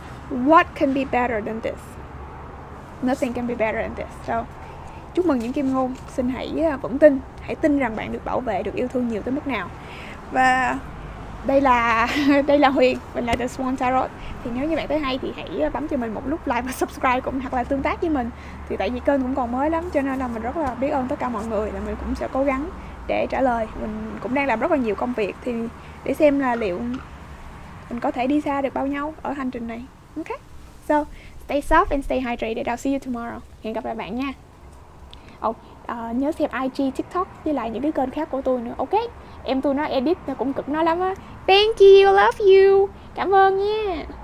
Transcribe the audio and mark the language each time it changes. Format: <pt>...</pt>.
<en>What can be better than this? Nothing can be better than this.</en> <vi>So, chúc mừng những kim ngôn. Xin hãy vững tin, hãy tin rằng bạn được bảo vệ, được yêu thương nhiều tới mức nào. Và đây là Huyền, mình là The Swan Tarot. Thì nếu như bạn thấy hay thì hãy bấm cho mình một lúc like và subscribe, cũng hoặc là tương tác với mình. Thì tại vì kênh cũng còn mới lắm, cho nên là mình rất là biết ơn tất cả mọi người, là mình cũng sẽ cố gắng để trả lời. Mình cũng đang làm rất là nhiều công việc, thì để xem là liệu mình có thể đi xa được bao nhiêu ở hành trình này.</vi> <en>Okay. So, stay soft and stay hydrated. I'll see you tomorrow.</en> <vi>Hẹn gặp lại bạn nha. Nhớ xem IG, TikTok với lại những cái kênh khác của tôi nữa. Ok. Em tôi nó edit nó cũng cực nó lắm á.</vi> <en>Thank you, love you.</en> <vi>Cảm ơn nha.</vi>